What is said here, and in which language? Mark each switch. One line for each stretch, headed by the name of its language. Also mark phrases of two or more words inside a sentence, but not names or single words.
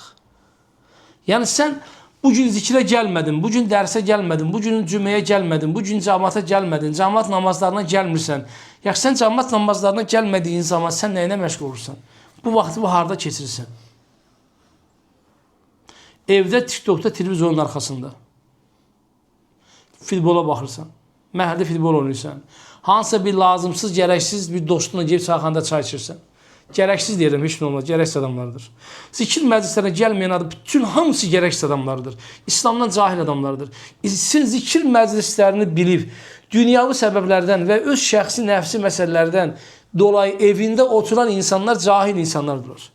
Turkish: Yani sen bugün zikre gelmedin, bugün derse gelmedin, bugün cümleye gelmedin, bugün cemaate gelmedin, cemaat namazlarına gelmirsən. Ya sen cemaat namazlarına gelmediğin zaman sen neyine meşgul olursan?
Azerbaijani: Bu vakti bu harda keçirirsən?
Turkish: Evde, TikTok'ta, televizyonun arkasında.
Azerbaijani: Futbola baxırsan. Məhəldə futbol oynayırsan. Hansısa bir lazımsız, gərəksiz bir dostuna gelip çayxanda çay içirsən. Gərəksiz deyirəm, heç nə olmaz, gərəksiz adamlardır. Zikir məclislərə gəlməyən adam, bütün hamısı gərəksiz adamlardır. İslamdan cahil adamlardır. Zikir məclislərini bilib, dünyavi səbəblərdən və öz şəxsi nəfsi məsələlərdən dolayı evində oturan insanlar cahil insanlardır.